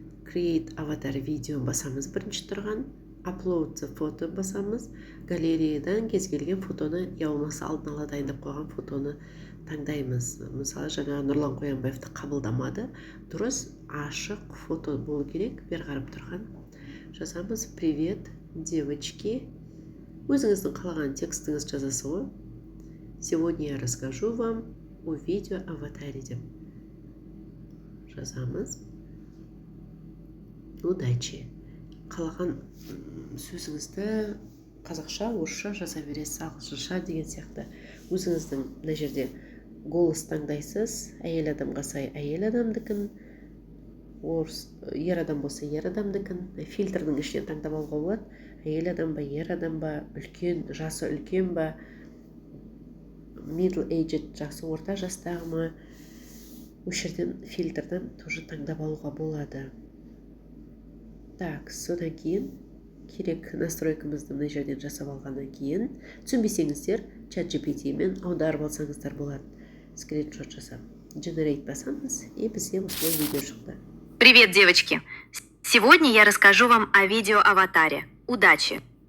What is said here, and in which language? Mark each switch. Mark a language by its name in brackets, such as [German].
[English] Create avatar [Kazakh] видео басамыз бірінші тұрған, [English] Upload the photo [Kazakh] басамыз, галереядан кез келген фотоны, я болмаса алдын ала дайындап қойған фотоны таңдаймыз. Мысалы, жаңа Нұрлан Қоянбаевты қабылдамады, дұрыс ашық фото болу керек, бер қарап тұрған. Жазамыз: [Russian] Привет, девочки. [Kazakh] Өзіңіздің қалаған текстіңіз жазасы ғой. [Russian] Сегодня я расскажу вам о видео аватаре [Kazakh] деп жазамыз. [Russian] Удачи. [Kazakh] Қалаған сөзіңізді қазақша, орысша жаза бересіз, ағылшынша деген сияқты. Өзіңіздің мына жерде голос таңдайсыз, әйел адамға сай әйел адамдыкін, ер адам болса ер адамдыкін, фильтрдің ішінен таңдап алуға болады. Әйел адам ба, ер адам ба, үлкен, жасы үлкен ба, [English] middle aged, [Kazakh] жақсы орта жастағы ма, осы жерден фильтрден тоже таңдап алуға болады. Так, содан кейін керек настройкамызды мына жерден жасап алғаннан кейін, түсінбесеңіздер ChatGPT-мен аударып алсаңыздар болады. Скриншот жасап, Generate басамыз, и бізде осылай видео шықты. [Russian] Привет, девочки! Сегодня я расскажу вам о видео аватаре. Удачи!